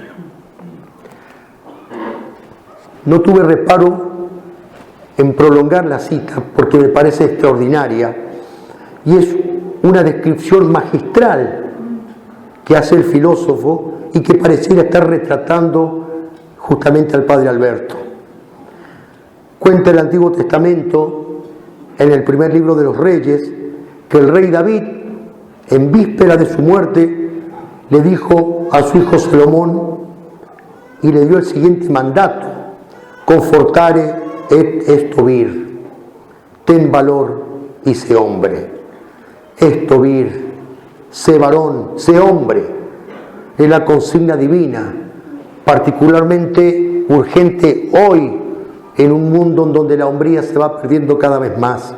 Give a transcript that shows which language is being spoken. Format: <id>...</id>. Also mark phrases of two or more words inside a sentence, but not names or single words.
<es>No tuve reparo en prolongar la cita porque me parece extraordinaria y es una descripción magistral que hace el filósofo y que pareciera estar retratando justamente al Padre Alberto. Cuenta el Antiguo Testamento, en el primer libro de los Reyes, que el rey David, en víspera de su muerte, le dijo a su hijo Salomón y le dio el siguiente mandato:</es> <la>confortare et estovir,</la> <es>ten valor y sé hombre. Estovir, sé varón, sé hombre, es la consigna divina, particularmente urgente hoy en un mundo en donde la hombría se va perdiendo cada vez más.</es>